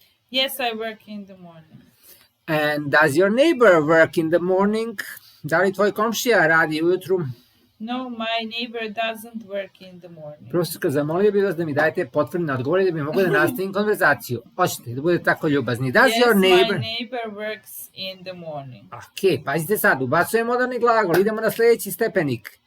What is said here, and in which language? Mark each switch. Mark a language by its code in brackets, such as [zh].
[en] Yes, I work in the morning. And does your neighbor work in the morning? [sr] Da li tvoj komšija radi ujutru? [en] No, my neighbor doesn't work in the morning. [sr] Profesorka, zamolio bih vas da mi dajete potvrdne odgovore da bi mogli da nastavim konverzaciju. Hoćete da budete tako ljubazni. Does [en] Yes, your neighbor... my neighbor works in the morning. [sr] Ok, pazite sad, ubacujem moderni glagol, idemo na sljedeći stepenik.